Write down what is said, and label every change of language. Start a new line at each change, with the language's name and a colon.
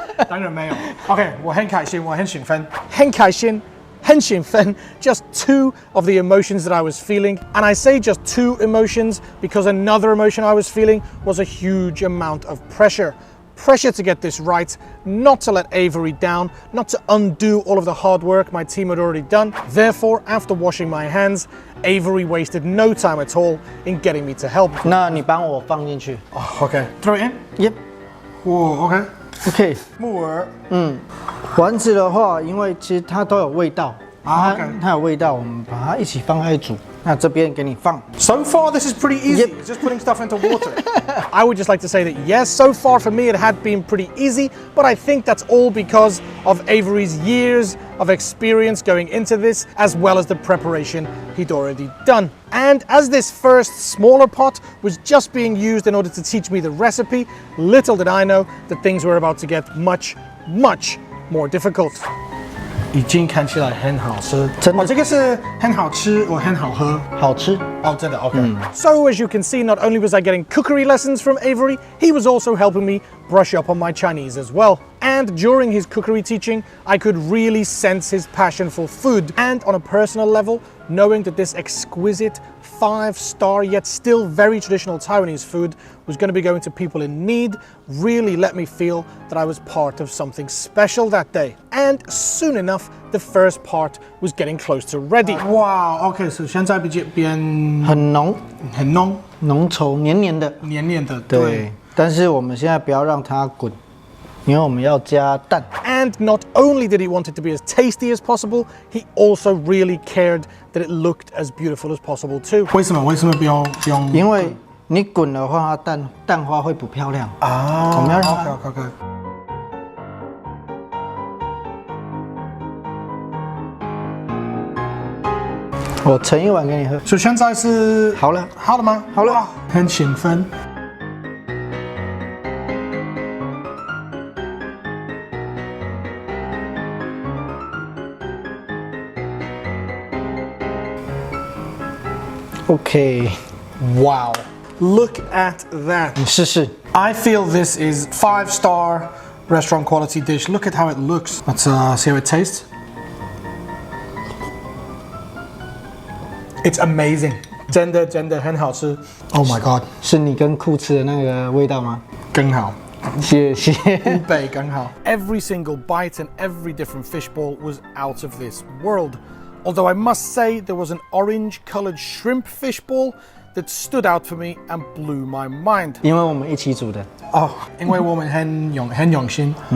Chinese: 当然没有。OK， 我很开心，我很兴奋，很开心很兴奋,
English: just two of the emotions that I was feeling. And I say just two emotions because another emotion I was feeling was a huge amount of pressure. Pressure to get this right, not to let Avery down, not to undo all of the hard work my team had already done. Therefore, after washing my hands, Avery wasted no time at all in getting me to help.
Chinese: 那你帮我放进去。
English: Okay, throw it in. Yep. Whoa, okay. OK。
Chinese: 木耳。丸子的话，因为其实它都有味道。 OK。它有味道，我们把它一起放在煮。那这边给你放。
English: So far, this is pretty easy. Yep. It's just putting stuff into water. I would just like to say that yes, so far for me it had been pretty easy, but I think that's all because of Avery's years of experience going into this, as well as the preparation he'd already done. And as this first smaller pot was just being used in order to teach me the recipe, little did I know that things were about to get much, much more difficult.
Chinese: 已经看起来很好吃，真的。这个是很好吃，我很好喝，好吃。哦，真的 OK。
English: So as you can see, not only was I getting cookery lessons from Avery, he was also helping me brush up on my Chinese as well. And during his cookery teaching, I could really sense his passion for food. And on a personal level, knowing that this exquisite 5-star yet still very traditional Taiwanese food was going to be going to people in need really let me feel that I was part of something special that day. And soon enough, the first part was getting close to ready. Wow, okay, so
Chinese: 现在变很浓，很浓，浓稠，黏黏的，黏黏的，对。但是我们现在不要让它滚，因为我们要加蛋。
English: And not only did he want it to be as tasty as possible, he also really cared that it looked as beautiful as possible too.
Chinese: 为什么不用？因为你滚的话，蛋花会不漂亮啊。我们要让它。 OK。我盛一碗给你喝。所以现在是好了，好了吗？好了，很兴奋。 OK，
English: Wow, look at that.
Chinese: 你试试。
English: I feel this is 5-star restaurant quality dish. Look at how it looks. Let's see how it tastes. It's amazing.
Chinese: 真的很好吃。
English: Oh my god.
Chinese: 是你跟酷吃的那个味道吗？更好。谢谢。 5倍更好。
English: Every single bite and every different fishbowl was out of this world. Although I must say there was an orange-colored shrimp fishbowl that stood out for me and blew my mind.
Chinese: 因为我们一起煮的。哦，因为我们很用心。